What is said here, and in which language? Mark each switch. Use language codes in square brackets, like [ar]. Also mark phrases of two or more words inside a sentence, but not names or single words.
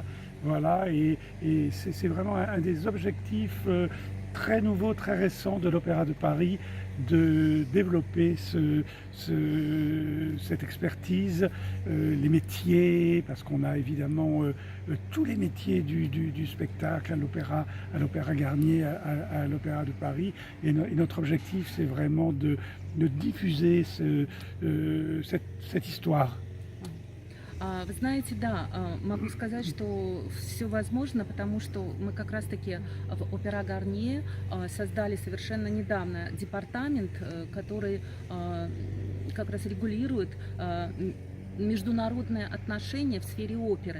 [fr] Voilà, et c'est vraiment un des objectifs très nouveau, très récent de l'Opéra de Paris, de développer cette expertise, les métiers, parce qu'on a évidemment tous les métiers du spectacle à l'Opéra Garnier, à l'Opéra de Paris, et notre objectif c'est vraiment de diffuser cette histoire. [ru] Вы знаете, да, могу сказать, что все возможно, потому что мы как раз-таки в Опера Гарнье создали совершенно недавно департамент, который как раз регулирует международные отношения в сфере оперы.